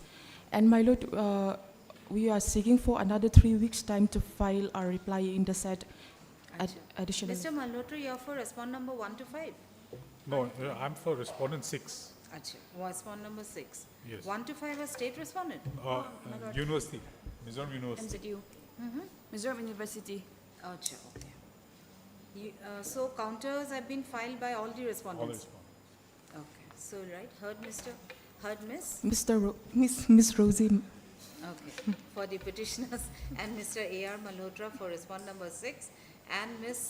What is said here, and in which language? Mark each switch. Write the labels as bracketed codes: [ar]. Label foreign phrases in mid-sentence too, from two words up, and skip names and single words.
[en] And my lord, we are seeking for another 3 weeks' time to file our reply in the said additional. Mr. Malhotra, you are for respond number 1 to 5? No, I'm for respondent 6. Acha, respond number 6. Yes. 1 to 5 was state respondent? University, Mizoram University. MZU. Mm-hmm. Mizoram University. Acha, okay. So counters have been filed by all the All respondents? respondents. Okay, so right, heard Miss? Miss Rosie, Okay, for the petitioners and Mr. A.R. Malhotra for respond number 6 and Miss